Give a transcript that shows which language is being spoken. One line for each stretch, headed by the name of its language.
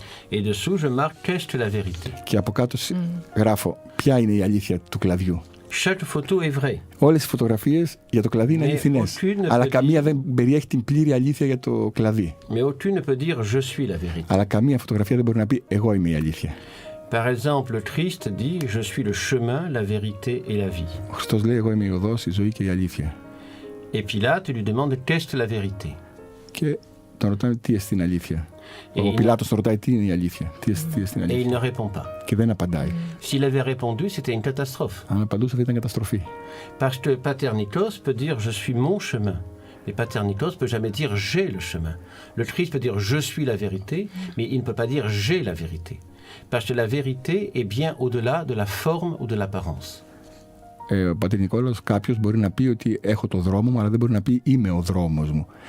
French: Et dessous je marque qu'est-ce la vérité.
Greek: Και από κάτω γράφω ποια είναι η αλήθεια του κλαδιού.
French: Chaque photo est vraie.
Greek: Όλες οι φωτογραφίες για το κλαδί είναι αληθινές, αλλά καμία δεν περιέχει την πλήρη αλήθεια για το κλαδί.
French: Mais aucune ne peut dire je suis la vérité.
Greek: Αλλά καμία φωτογραφία δεν μπορεί να πει εγώ είμαι η αλήθεια.
French: Par exemple, le Christ dit je suis le chemin, la vérité et la vie.
Greek: Ο Χριστός λέει εγώ είμαι η οδός, η ζωή και η αλήθεια.
French: Et Pilate lui demande qu'est la vérité.
Greek: Και τον ρωτάνε τι είναι την αλήθεια. Ο Πιλάτος τον ρωτάει τι είναι η αλήθεια. Τι είναι την αλήθεια.
French: Et il ne répond pas.
Greek: Και δεν απαντάει.
French: S'il avait répondu, c'était une catastrophe.
Greek: Αν απαντούσε θα ήταν καταστροφή.
French: Parce que Paternikos peut dire je suis mon chemin. Mais Paternikos peut jamais dire j'ai le chemin. Le Christ peut dire je suis la vérité, mais il ne peut pas dire j'ai la vérité. Parce que la vérité est bien au-delà de la forme ou de l'apparence.
Greek: Ο Πατερνικόλαος κάποιος μπορεί να πει ότι έχω το δρόμο μου, αλλά δεν μπορεί να πει είμαι ο δρόμος μου.